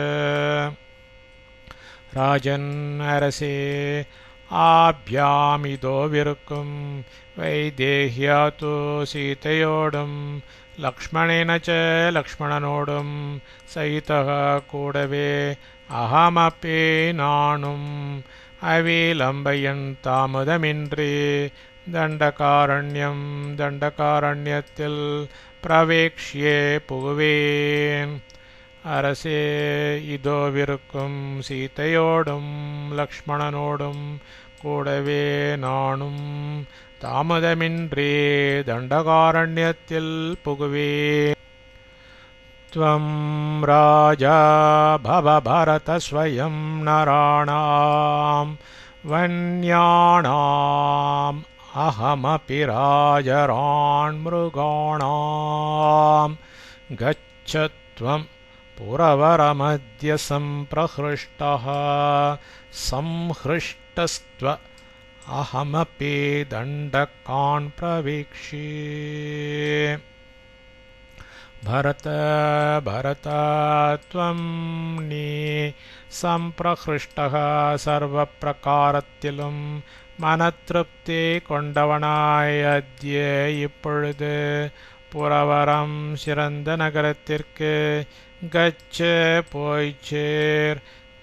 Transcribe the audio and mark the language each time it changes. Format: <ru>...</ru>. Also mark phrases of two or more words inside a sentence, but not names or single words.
<ta>ராஜன் அரசே, ஆப்யாம் இதோவிருக்கும்</ta> <sa>वैदेह्या तु</sa> <ta>சீதையோடும் லக்ஷ்மணேனச்ச லக்ஷ்மணனோடும் சகிதः கூடவே அஹமப்பி நானும் அவிலம்பயன் தாமதமின்றி தண்டகாரண்யம் தண்டகாரண்யத்தில் பிரவேக்ஷ்யே புகுவேன். அரசே, இதோவிருக்கும் சீதையோடும் லக்ஷ்மணனோடும் கூடவே நானும் தாமதமின்றி தண்டகாரண்யத்தில் புகுவேன்.</ta> <sa>त्वं राजा भव भरत स्वयं नराणां वन्यानाम् अहमपि राजरान् मृगाणां. गच्छ त्वं पुरवरमद्य सम्प्रहृष्टः संहृष्टस्त्व अहमपि दण्डकान् प्रवीक्ष्ये. भरत भरत त्वं</sa> <ta>நீ சம்பிரஹிருஷ்டः சர்வப்பிரகாரத்திலும் மனத்திருப்தி கொண்டவனாய் அத்ய இப்பொழுது புரவரம் சிறந்த நகரத்திற்கு கச்ச போய்ச்சேர்.</ta>